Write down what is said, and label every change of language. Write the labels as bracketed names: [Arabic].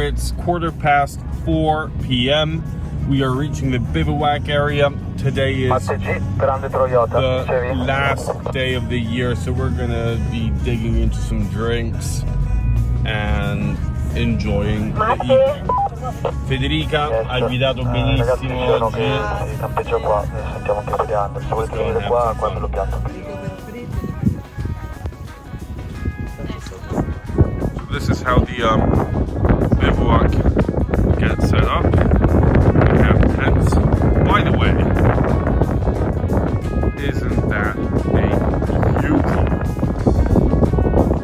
[English] It's 4:15 p.m. We are reaching the bivouac area. Today is the last day of the year, so we're gonna be digging into some drinks and enjoying the evening. [Italian] Federica ha guidato benissimo oggi. Campeggio qua, sentiamo anche Federico. Se volete venire qua, quando lo pianto. [English] So this is how the bivouac gets set up. We have tents. By the way, isn't that a beauty?